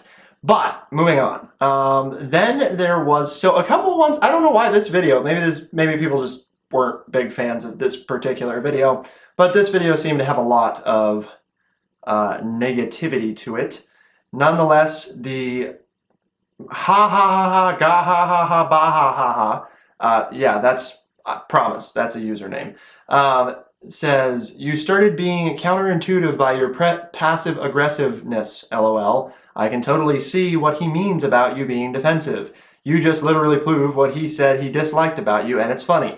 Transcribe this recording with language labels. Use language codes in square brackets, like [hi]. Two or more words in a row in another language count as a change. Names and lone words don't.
[en] But moving on, then there was a couple of ones. I don't know why this video, maybe people just weren't big fans of this particular video, but this video seemed to have a lot of negativity to it. Nonetheless, the ha ha ha ha, ga ha ha ha, ba ha ha ha, yeah, that's, I promise, that's a username, says, you started being counterintuitive by your passive aggressiveness, lol. I can totally see what he means about you being defensive. You just literally prove what he said he disliked about you, and it's funny.